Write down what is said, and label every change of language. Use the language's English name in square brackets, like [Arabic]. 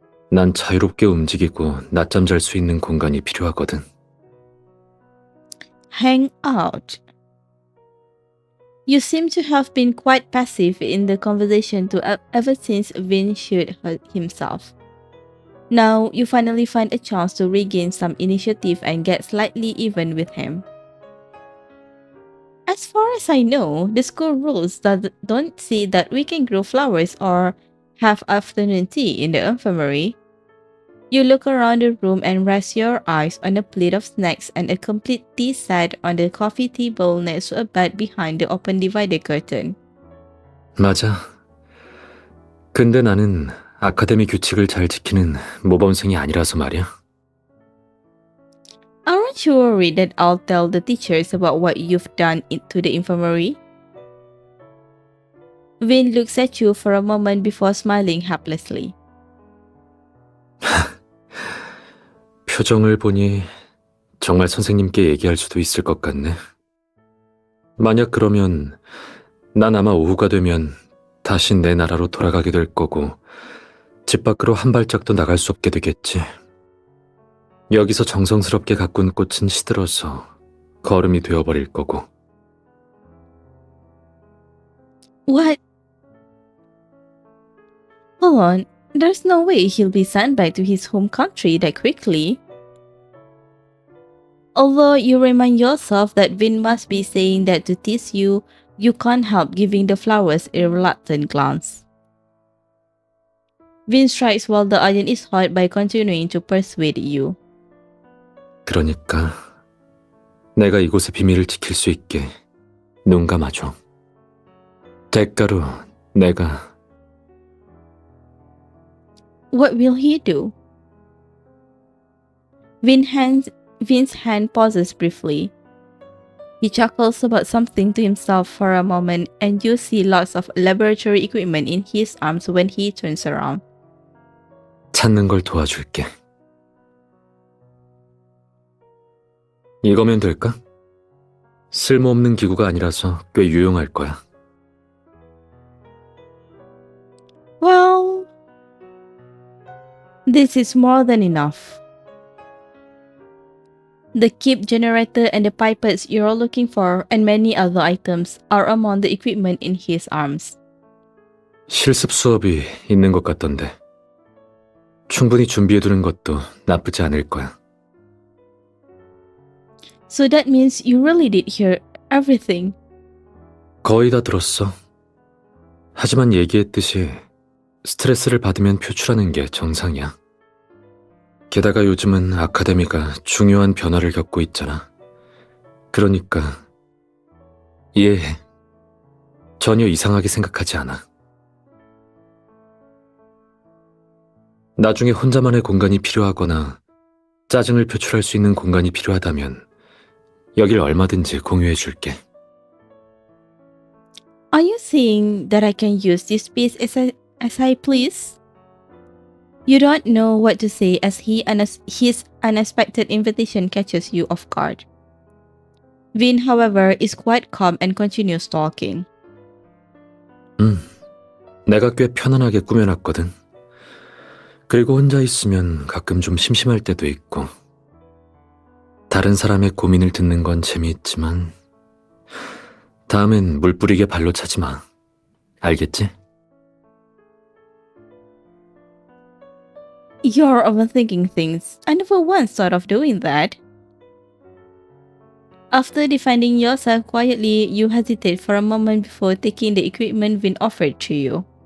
[Korean] 난 자유롭게 움직이고 낮잠 잘 수 있는 공간이 필요하거든. [English] Hang out. You seem to have been quite passive in the conversation ever since Vin showed himself. Now you finally find a chance to regain some initiative and get slightly even with him. As far as I know, the school rules don't say that we can grow flowers or have afternoon tea in the infirmary. You look around the room and rest your eyes on a plate of snacks and a complete tea set on the coffee table next to a bed behind the open divider curtain. [Korean] 맞아. 근데 나는 아카데미 규칙을 잘 지키는 모범생이 아니라서 말이야. [English] Aren't you worried that I'll tell the teachers about what you've done to the infirmary? Vin looks at you for a moment before smiling helplessly. [Korean] 표정을 보니 정말 선생님께 얘기할 수도 있을 것 같네. 만약 그러면 난 아마 오후가 되면 다시 내 나라로 돌아가게 될 거고 집 밖으로 한 발짝도 나갈 수 없게 되겠지. 여기서 정성스럽게 가꾼 꽃은 시들어서 거름이 되어버릴 거고. [English] What? Hold on, there's no way he'll be sent back to his home country that quickly. Although you remind yourself that Vin must be saying that to tease you, you can't help giving the flowers a reluctant glance. Vin strikes while the iron is hot by continuing to persuade you. [Korean] 그러니까 내가 이곳의 비밀을 지킬 수 있게 눈 감아줘. 대가로 내가 [English] What will he do? Vin's hand pauses briefly. He chuckles about something to himself for a moment, and you see lots of laboratory equipment in his arms when he turns around. [Korean] 찾는 걸 도와줄게. 이거면 될까? 쓸모없는 기구가 아니라서 꽤 유용할 거야. [English] Well, this is more than enough. The keep generator and the pipettes you're looking for and many other items are among the equipment in his arms. [Korean] 실습 수업이 있는 것 같던데. 충분히 준비해두는 것도 나쁘지 않을 거야. [English] So that means you really did hear everything. [Korean] 거의 다 들었어. 하지만 얘기했듯이 스트레스를 받으면 표출하는 게 정상이야. 게다가 요즘은 아카데미가 중요한 변화를 겪고 있잖아. 그러니까 이해해. 전혀 이상하게 생각하지 않아. 나중에 혼자만의 공간이 필요하거나 짜증을 표출할 수 있는 공간이 필요하다면 여길 얼마든지 공유해 줄게. [English] Are you saying that I can use this space as I please? You don't know what to say as his unexpected invitation catches you off guard. Vin, however, is quite calm and continues talking. [Korean] 내가 꽤 편안하게 꾸며놨거든. 그리고 혼자 있으면 가끔 좀 심심할 때도 있고. 다른 사람의 고민을 듣는 건 재미있지만 다음엔 물 뿌리게 발로 차지 마. 알겠지? [English] You're overthinking things. I never once thought of doing that. After defending yourself quietly, you hesitate for a moment before taking the equipment Vin offered to you.